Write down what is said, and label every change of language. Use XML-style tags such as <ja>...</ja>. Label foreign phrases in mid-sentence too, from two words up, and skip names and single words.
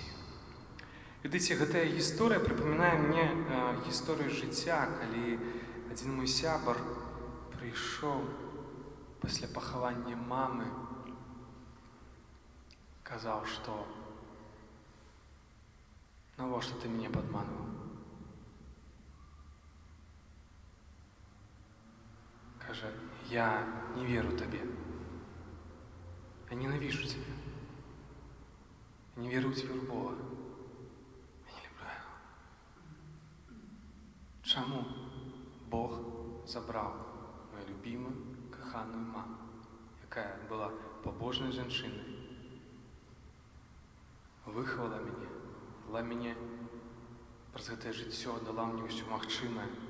<be>Ведаеце, гэтая гісторыя прыпамінае мне гісторыю жыцця, калі адзін мой сябар прыйшоў пасля пахавання мамы, казаў, што навошта ты мяне падманваў? кажа: я не веру табе.</be> <ru>Я ненавижу тебя. Я не веру тебе в Бога. Я не люблю яго.</ru> <be>Чаму Бог забраў</be> <ru>мою любимую,</ru> <be>каханую маму, якая была побожнай жанчынай, выхавала мяне, дала мяне праз гэтае жыццё, дала мне ўсё магчымае.</be>